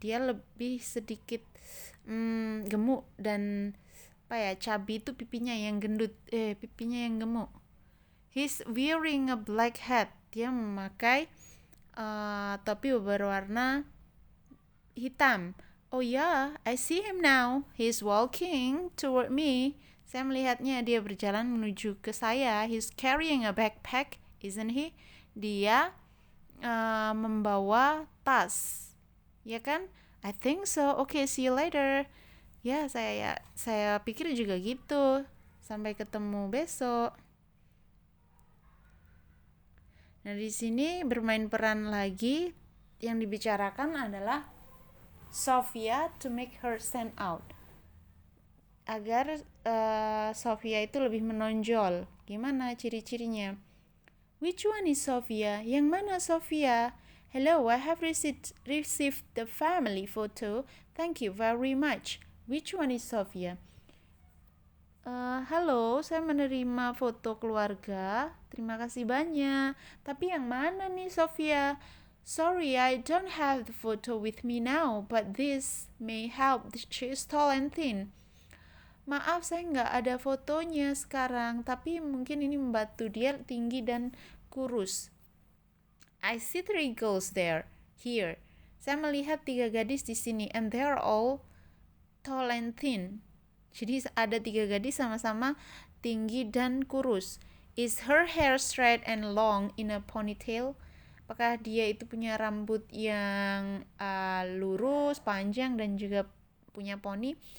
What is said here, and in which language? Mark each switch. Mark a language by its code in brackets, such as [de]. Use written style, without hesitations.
[id] Dia lebih sedikit gemuk dan chubby itu pipinya yang gendut, pipinya yang gemuk. [en] He's wearing a black hat. [id] Dia memakai topi berwarna hitam. [en] Oh yeah, I see him now. He's walking toward me. [id] Saya melihatnya, dia berjalan menuju ke saya. [en] He's carrying a backpack, isn't he? [id] Dia membawa tas, ya kan? [en] I think so. Okay, see you later. [id] Ya, saya pikir juga gitu. Sampai ketemu besok. Nah, di sini bermain peran lagi. Yang dibicarakan adalah Sophia [en] to make her stand out. [id] Agar Sophia itu lebih menonjol. Gimana ciri-cirinya? [en] Which one is Sophia? [id] Yang mana Sophia? [en] Hello, I have received the family photo. Thank you very much. Which one is Sophia? [id] Halo, saya menerima foto keluarga. Terima kasih banyak. Tapi yang mana nih Sophia? [en] Sorry, I don't have the photo with me now, but this may help. She is tall and thin. [id] Maaf, saya nggak ada fotonya sekarang, tapi mungkin ini membantu. Dia tinggi dan kurus. [en] I see 3 girls here. [id] Saya melihat 3 gadis di sini, [en] and they are all tall and thin. [id] Jadi ada 3 gadis sama-sama tinggi dan kurus. [en] Is her hair straight and long in a ponytail? [id] Apakah dia itu punya rambut yang lurus, panjang, dan juga punya poni?